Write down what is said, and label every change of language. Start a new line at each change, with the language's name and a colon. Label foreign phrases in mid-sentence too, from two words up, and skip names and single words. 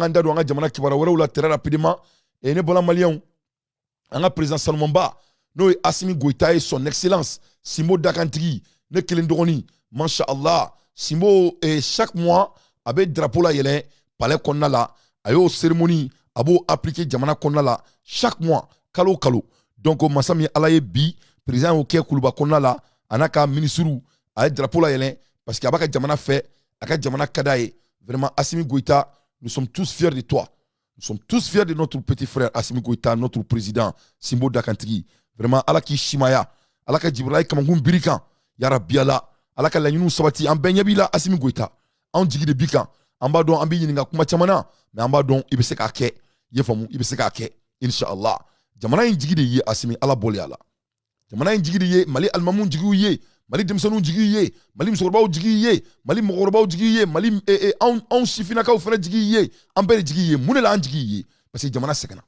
Bambara: ka da don an ka jamana kibaruya wɛrɛw la
French: très rapidement et
Bambara: ne bɔla maliyɛnw an ka président Salmonba n'o ye Assimi Goïta ye
French: son excellence
Bambara: Simbo Dakantigi ne kelen dɔgɔnin mashallah Simbo
French: chaque mois
Bambara: a bɛ drapeau la yɛlɛ palais kɔnɔna la a y'o cérémonie a b'o appliquer jamana kɔnɔna la
French: chaque mois
Bambara: kalo kalo donc masa min Ala ye bi président y'o kɛ kuluba kɔnɔna la a n'a ka ministre a ye drapeau la yɛlɛ parce que a b'a ka jamana fɛ a ka jamana ka d'a ye vraiment Assimi Goïta
French: nous sommes tous fiers de toi nous sommes tous fiers de notre petit frère Assimi Goïta notre président Simbo Dakantigi vraiment
Bambara: Ala k'i simaya Ala ka Jibrila Kamankun biri kan ya Rabbi Ala ka laɲiniw sabati an bɛɛ ɲɛ b'i la Assimi Goïta anw jigi de b'i kan an b'a dɔn an b'i ɲininka kuma caman na mais an b'a dɔn i bɛ se k'a kɛ i ye faamu i bɛ se k'a kɛ inshallah jamana in jigi de ye Assimi Ala bɔli a la jamana in jigi de ye Mali alimamuw jigiw ye Mali denmisɛnninw jigiw ye Mali musokɔrɔbaw jigiw ye Mali mɔgɔkɔrɔbaw jigiw ye Mali anw sifinnakaw fana jigiw ye an bɛɛ de jigiw ye mun de la an jigiw ye
French: parce que
Bambara: jamana